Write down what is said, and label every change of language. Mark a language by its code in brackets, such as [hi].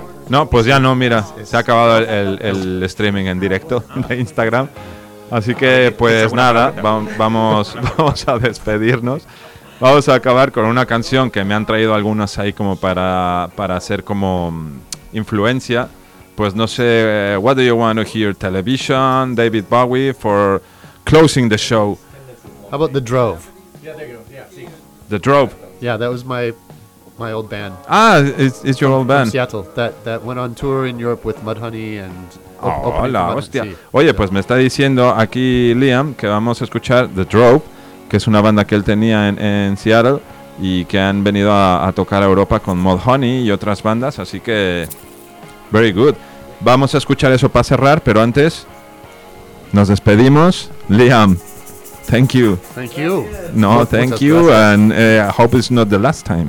[es] No, pues ya no, mira, se ha acabado el streaming en directo de Instagram. Así que, pues nada, vamos a despedirnos. Vamos a acabar con una canción que me han traído algunas ahí como para hacer como influencia. Pues no sé, [en] what do you want to hear? Television, David Bowie, for closing the show. How about The Drove? Yeah, there you go. The Drove. Yeah, that was my old band. Ah, it's your old band. From Seattle, that went on tour in Europe with Mudhoney and... [es] Hola, hostia. Oye, pues me está diciendo aquí Liam que vamos a escuchar The Drove, que es una banda que él tenía en Seattle y que han venido a tocar a Europa con Mudhoney y otras bandas, así que [en] very good. [es] Vamos a escuchar eso para cerrar, pero antes nos despedimos. [en] Liam, thank you. Thank you. No, thank you, and I hope it's not the last time.